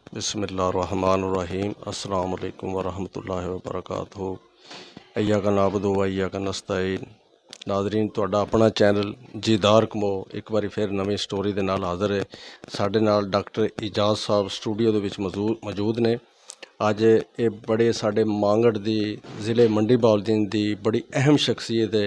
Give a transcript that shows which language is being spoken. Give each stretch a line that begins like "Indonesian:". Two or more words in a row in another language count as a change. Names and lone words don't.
Arabic: بسم الله الرحمن الرحيم السلام عليكم ورحمة الله وبركاته. إياك نعبد وإياك نستعين.
Punjabi: ناظرین، تہاڈا اپنا چینل جیدار کمو ایک باری فیر نویں سٹوری دے نال حاضر ہے. ساڈے نال ڈاکٹر اعجاز صاحب سٹوڈیو دے وچ موجود نے. اج یہ بڑے ساڈے مانگڑ دی ضلعے منڈی بہاؤالدین دی بڑی اہم شخصیت ہے.